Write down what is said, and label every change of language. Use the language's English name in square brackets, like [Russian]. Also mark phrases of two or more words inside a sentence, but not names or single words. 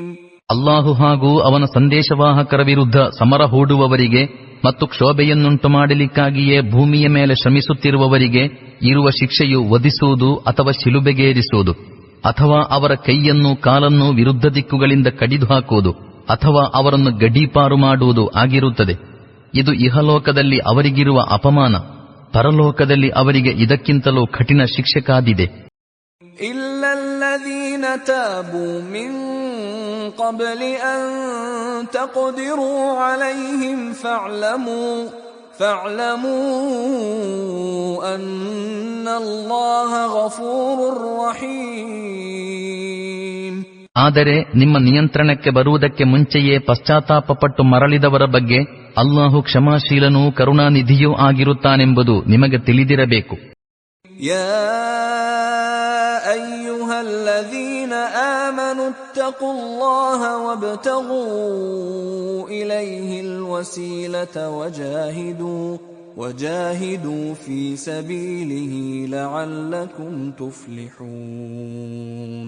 [Kannada] ಅಲ್ಲಾಹು ಹಾಗೂ ಅವನ ಸಂದೇಶವಾಹಕರ ವಿರುದ್ಧ ಸಮರ ಹೂಡುವವರಿಗೆ ಮತ್ತು ಕ್ಷೋಭೆಯನ್ನುಂಟು ಮಾಡಲಿಕ್ಕಾಗಿಯೇ ಭೂಮಿಯ ಮೇಲೆ ಶ್ರಮಿಸುತ್ತಿರುವವರಿಗೆ ಇರುವ ಶಿಕ್ಷೆಯು ವಧಿಸುವುದು ಅಥವಾ ಶಿಲುಬೆಗೇರಿಸುವುದು, ಅಥವಾ ಅವರ ಕೈಯನ್ನು ಕಾಲನ್ನು ವಿರುದ್ಧ ದಿಕ್ಕುಗಳಿಂದ ಕಡಿದು ಹಾಕುವುದು, ಅಥವಾ ಅವರನ್ನು ಗಡೀಪಾರು ಮಾಡುವುದು ಆಗಿರುತ್ತದೆ. ಇದು ಇಹಲೋಕದಲ್ಲಿ ಅವರಿಗಿರುವ ಅಪಮಾನ. ಪರಲೋಕದಲ್ಲಿ ಅವರಿಗೆ ಇದಕ್ಕಿಂತಲೂ ಕಠಿಣ ಶಿಕ್ಷೆ ಕಾದಿದೆ. [Arabic] إلا الذين تابوا من قبل أن تقدروا عليهم فاعلموا أن الله غفور رحيم. [Kannada] ಆದರೆ ನಿಮ್ಮ ನಿಯಂತ್ರಣಕ್ಕೆ ಬರುವುದಕ್ಕೆ ಮುಂಚೆಯೇ ಪಶ್ಚಾತ್ತಾಪಪಟ್ಟು ಮರಳಿದವರ ಬಗ್ಗೆ ಅಲ್ಲಾಹು ಕ್ಷಮಾಶೀಲನೂ ಕರುಣಾನಿಧಿಯೂ ಆಗಿರುತ್ತಾನೆಂಬುದು ನಿಮಗೆ ತಿಳಿದಿರಬೇಕು. [Arabic] يا أيها الذين آمنوا اتقوا الله وابتغوا إليه الوسيلة وجاهدوا في سبيله لعلكم تفلحون.